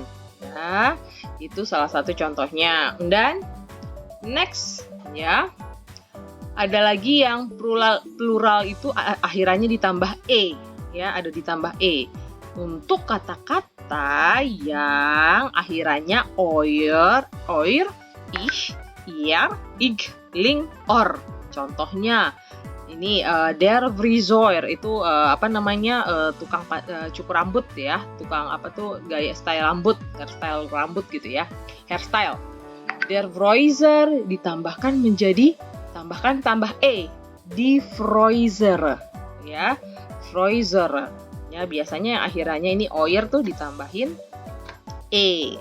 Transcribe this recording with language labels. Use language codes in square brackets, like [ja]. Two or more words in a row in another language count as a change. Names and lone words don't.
[id] Ya, itu salah satu contohnya. Dan next ya, ada lagi yang plural itu akhirannya ditambah e ya, ada ditambah e. Untuk kata-kata yang akhirannya oir, ich, ihr, ig, ling, or. Contohnya ini [de] der Friseur [id] itu tukang cukur rambut ya, tukang gaya style rambut, hairstyle rambut gitu ya, hairstyle. [de] Der Friseur [id] ditambahkan menjadi tambah e, [de] die Friseur [id] ya, Friseur ya, biasanya yang akhirannya ini oir tuh ditambahin e.